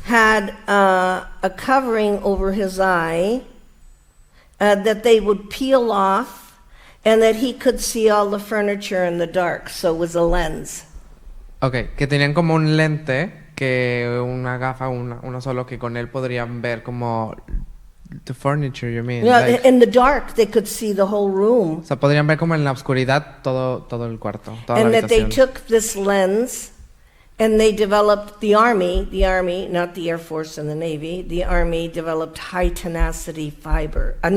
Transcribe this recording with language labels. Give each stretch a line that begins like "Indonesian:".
English: had a covering over his eye that they would peel off, and that he could see all the furniture in the dark, so it was a lens.
Spanish: Okay, que tenían como un lente, que una gafa, uno solo, que con él podrían ver como
English: the furniture, you mean? Yeah, Like, in the dark, they could see the whole room.
Spanish: o sea, podrían ver como en la oscuridad todo el cuarto, toda
English: And
Spanish: la
English: that they
Spanish: habitación.
English: took this lens and they developed the Army, not the Air Force and the Navy, the Army developed high tenacity fiber.